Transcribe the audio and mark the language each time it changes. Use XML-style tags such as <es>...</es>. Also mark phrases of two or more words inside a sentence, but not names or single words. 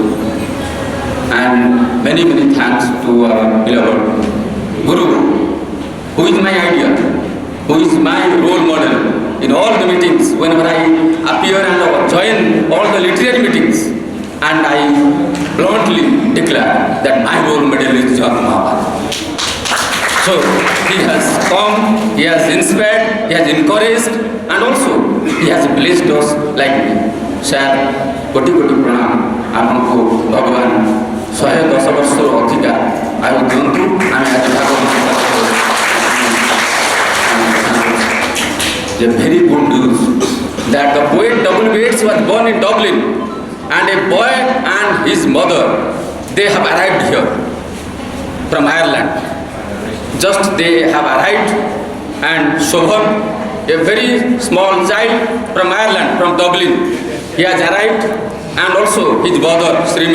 <en>And many thanks to our beloved Guru, who is my idol, who is my role model in all the meetings, whenever I appear and join all the literary meetings. And I bluntly declare that my role model is John Mahabharata. So he has come, he has inspired, he has encouraged, and also he has blessed us like me. Sir,</en> <or>କୋଟି ପ୍ରଣାମ, ଆମଙ୍କୁ ଭଗବାନ 110 ବର୍ଷର ଅଧିକା ଆୟୁ ଦିଅନ୍ତୁ. ଆମେ ଆଜି</or> <en>The very good news that the poet W. Yeats was born in Dublin, and a boy and his mother, they have arrived here from Ireland. Just they have arrived, and Shobhan, a very small child from Ireland, from Dublin, he has arrived, and also his mother Srima.</en>